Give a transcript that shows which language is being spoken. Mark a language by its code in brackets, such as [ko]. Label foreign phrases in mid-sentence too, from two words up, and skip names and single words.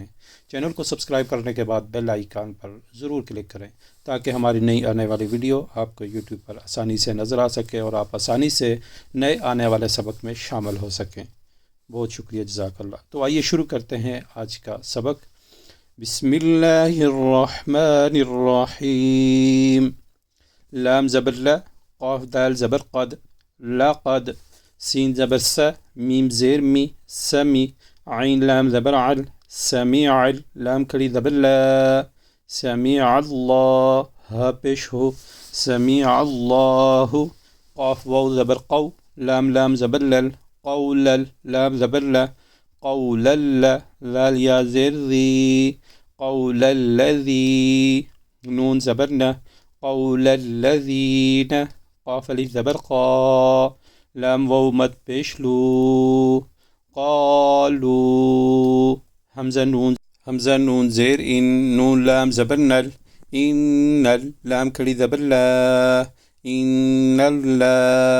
[ur] چینل کو سبسکرائب کرنے کے بعد بیل آئیکن پر ضرور کلک کریں تاکہ ہماری نئی آنے والی ویڈیو آپ کو یوٹیوب پر آسانی سے نظر آ سکے اور آپ آسانی سے نئے آنے والے سبق میں شامل ہو سکیں۔ بہت شکریہ، [ar] جزاک اللہ۔ [ur] تو آئیے شروع کرتے ہیں آج کا سبق۔ [ar] بسم اللہ الرحمن الرحیم۔ [ur] لام زبر لا، قاف دال زبر قد، لقد، سین زبر س، میم زیر می، سمی، عین لام زبر عل، سمیع، لام کھڑی زبر لا، [ar] سمیع اللہ، [ur] ہا پیش ہو، [ar] سمیع اللہ، [ur] قاف واو زبر قو، لام زبر لل، قول، لام زبر لا، قول لا، ذال یا زیر ذی، [ar] قول الذی، [ur] نون زبر نا، [ar] قول الذین، [ur] قاف الف زبر قا، لام واو مد پیش لو، قالو، حمزہ نون زیر ان، نون لام زبر نل، ان، لام کھڑی زبر لا، [ar] ان اللہ،